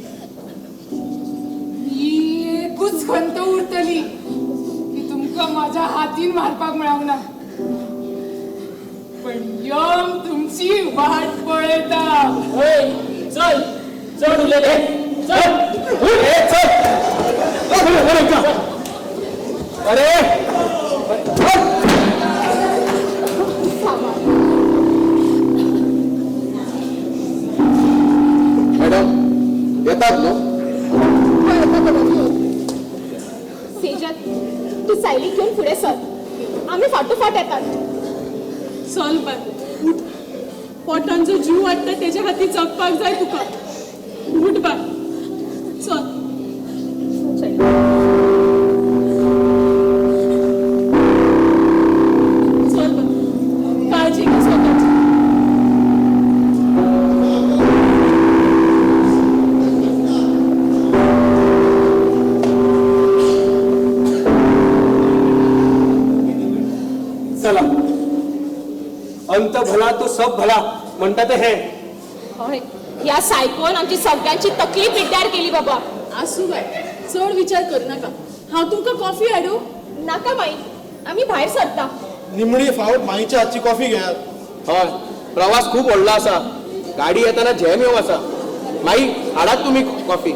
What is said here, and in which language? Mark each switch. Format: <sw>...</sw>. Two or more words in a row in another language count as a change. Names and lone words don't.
<kok>ही एकूच खंत उरतली की तुमकां माझ्या हातीन मारपाक मेळूंक ना पण यम तुमची वाट पळयता चल चढ उलयले चल अरे मॅडम येतात नो</kok> <mr>सेजल तू सायली घेऊन पुढे सर आम्ही फाटोफाट येतात</mr> <kok>चल बाय उठ पोटान जो जीव वाटता तेज्या खातीर जगपाक जाय तुका उठ बाय चल चल बाय काळजी घे स्वतःची चला</kok> <hi>अंत भला तो सब भला</hi> <kok>म्हणता ते हे होय ह्या सायकोन आमची सगळ्यांची तकली पिड्ड्यार केली बाबा आसूं बाय चड विचार कर नाका हांव तुमकां कॉफी हाडूं</kok> <mr>नाका माई आम्ही बाहेर सरता</mr> <kok>निमणी फावट माईच्या हातची कॉफी घेयात हय प्रवास खूप व्हडलो आसा गाडी येताना जॅम येवं आसा माई हाडात तुम्ही कॉफी</kok>